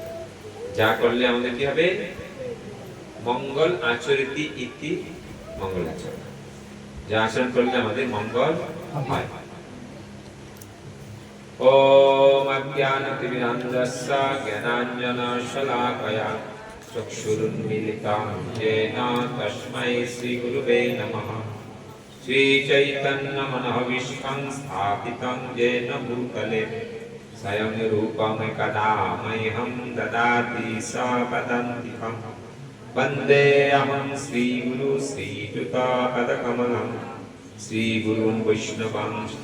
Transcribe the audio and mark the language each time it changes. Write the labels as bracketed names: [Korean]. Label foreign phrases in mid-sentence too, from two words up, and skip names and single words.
[Bangla] যা করলে আমাদের কি হবে? [Sanskrit] মঙ্গল আচরিতি ইতি মঙ্গলাচরণ। [Bangla] যা আচরণ করলে আমাদের মঙ্গল হয়। [Sanskrit] ওম অজ্ঞানতিমিরান্ধস্য জ্ঞানাঞ্জনশলাকয়া চক্ষুरुन्मीलितं येन तस्मै श्रीगुरुवे नमः। श्रीचैतन्यमनोभीष्टं स्थापितं येन भूतले स्वयं रूपं कदा मह्यं ददाति सपदान्तिकं। वन्देऽहं श्रीगुरु श्रीयुतपदकमलं श्रीगुरुन् वैष्णवांश्च